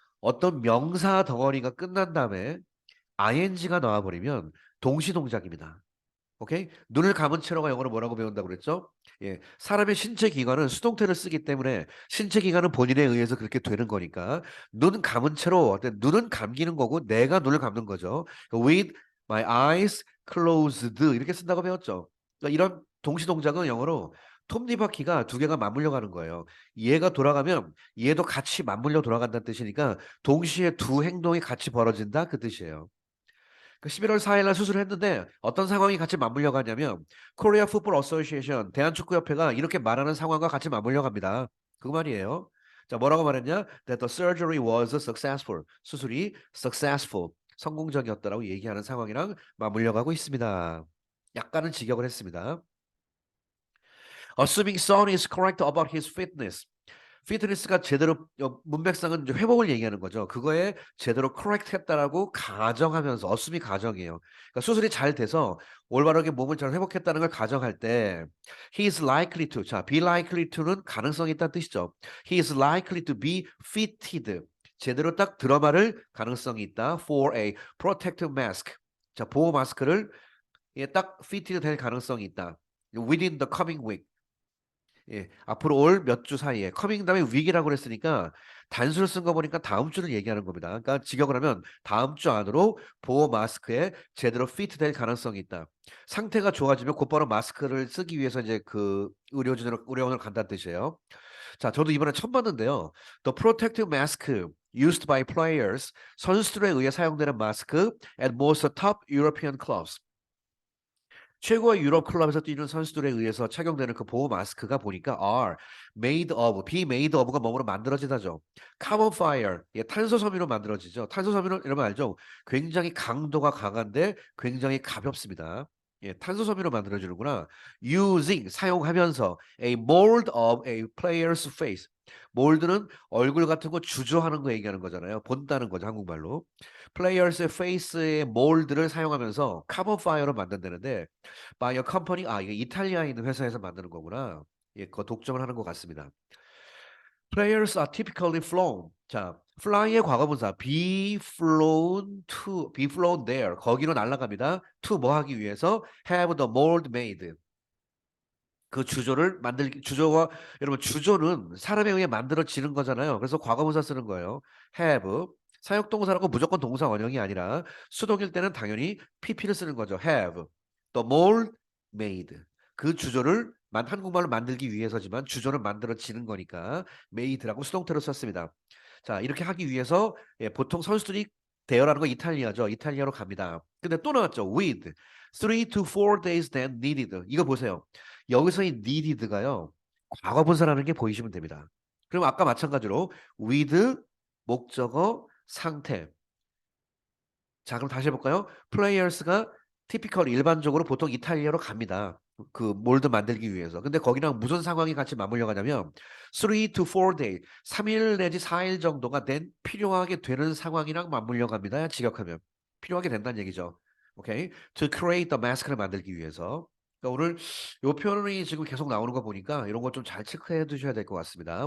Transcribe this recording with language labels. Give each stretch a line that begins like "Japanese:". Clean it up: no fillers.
Korean: 어떤 명사 덩어리가 끝난 다음에 ing가 나와버리면 동시동작입니다. 오케이? 눈을 감은 채로가 영어로 뭐라고 배운다고 그랬죠? 예. 사람의 신체 기관은 수동태를 쓰기 때문에 신체 기관은 본인에 의해서 그렇게 되는 거니까 눈 감은 채로 눈은 감기는 거고 내가 눈을 감는 거죠.
English: With my eyes closed
Korean: 이렇게 쓴다고 배웠죠. 그러니까 이런 동시 동작은 영어로 톱니바퀴가 두 개가 맞물려 가는 거예요. 얘가 돌아가면 얘도 같이 맞물려 돌아간다는 뜻이니까 동시에 두 행동이 같이 벌어진다 그 뜻이에요. 그 11월 4일 날 수술을 했는데 어떤 상황이 같이 맞물려 가냐면 코리아 풋볼 어소시에이션 대한축구협회가 이렇게 말하는 상황과 같이 맞물려 갑니다. 그 말이에요. 자, 뭐라고 말했냐?
English: That the surgery was successful.
Korean: 수술이 successful. 성공적이었다라고 얘기하는 상황이랑 맞물려 가고 있습니다. 약간은 직역을 했습니다.
English: Assuming Son is correct about his fitness.
Korean: 피트니스가 제대로 문맥상은 이제 회복을 얘기하는 거죠. 그거에 제대로 커렉트 했다라고 가정하면서 어수미 가정이에요. 그러니까 수술이 잘 돼서 올바르게 몸을 잘 회복했다는 걸 가정할 때
English: he is likely to
Korean: 자,
English: be likely to
Korean: 는 가능성이 있다는 뜻이죠.
English: he is likely to be fitted
Korean: 제대로 딱 들어맞을 가능성이 있다
English: for a protective mask
Korean: 자, 보호 마스크를 딱 fitted 될 가능성이 있다.
English: within the coming week
Korean: 예, 앞으로 올 몇 주 사이에 커밍 다음에 위기라고 그랬으니까 단수를 쓴 거 보니까 다음 주를 얘기하는 겁니다. 그러니까 직역을 하면 다음 주 안으로 보호 마스크에 제대로 피트 될 가능성이 있다. 상태가 좋아지면 곧바로 마스크를 쓰기 위해서 이제 그 의료원을 간다는 뜻이에요. 자, 저도 이번에 처음 봤는데요.
English: The protective mask used by players
Korean: 선수들에 의해 사용되는 마스크
English: at most top European clubs.
Korean: 최고의 유럽 클럽에서 뛰는 선수들에 의해서 착용되는 그 보호 마스크가 보니까
English: are made of, be made of
Korean: 가 뭐로 만들어지다죠.
English: carbon fire,
Korean: 예, 탄소 섬유로 만들어지죠. 탄소 섬유는 여러분 알죠? 굉장히 강도가 강한데 굉장히 가볍습니다. 예, 탄소 섬유로 만들어지는구나.
English: using,
Korean: 사용하면서
English: a mold of a player's face.
Korean: 몰드는 얼굴 같은 거 주조하는 거 얘기하는 거잖아요. 본다는 거죠, 한국말로. 플레이어스의 페이스의 몰드를 사용하면서 카본 파이어로 만든다는데 바이어 컴퍼니 이게 이탈리아에 있는 회사에서 만드는 거구나. 예, 그거 독점을 하는 것 같습니다.
English: Players are typically flown.
Korean: 자, fly의 과거분사
English: be flown there.
Korean: 거기로 날아갑니다.
English: to
Korean: 뭐 하기 위해서
English: have the mold made.
Korean: 그 주조를 만들기 주조가 여러분 주조는 사람에 의해 만들어지는 거잖아요. 그래서 과거분사 쓰는 거예요. have 사역동사라고 무조건 동사 원형이 아니라 수동일 때는 당연히 pp를 쓰는 거죠.
English: have the mold made
Korean: 그 주조를 한국말로 만들기 위해서지만 주조는 만들어지는 거니까 made라고 수동태로 썼습니다. 자, 이렇게 하기 위해서 예, 보통 선수들이 대여라는 거 이탈리아죠. 이탈리아로 갑니다. 근데 또 나왔죠.
English: with 3 to 4 days then needed.
Korean: 이거 보세요. 여기서 이 needed가요. 과거분사라는 게 보이시면 됩니다. 그럼 아까 마찬가지로 with 목적어 상태. 자, 그럼 다시 해볼까요? players가 typical 일반적으로 보통 이탈리아로 갑니다. 그 몰드 만들기 위해서. 근데 거기랑 무슨 상황이 같이 맞물려 가냐면
English: 3 to 4 day,
Korean: 3일 내지 4일 정도가 된 필요하게 되는 상황이랑 맞물려 갑니다. 직역하면. 필요하게 된다는 얘기죠. 오케이?
English: To create the mask를
Korean: 만들기 위해서. 그러니까 오늘 요 표현이 지금 계속 나오는 거 보니까 이런 거 좀 잘 체크해 두셔야 될 것 같습니다.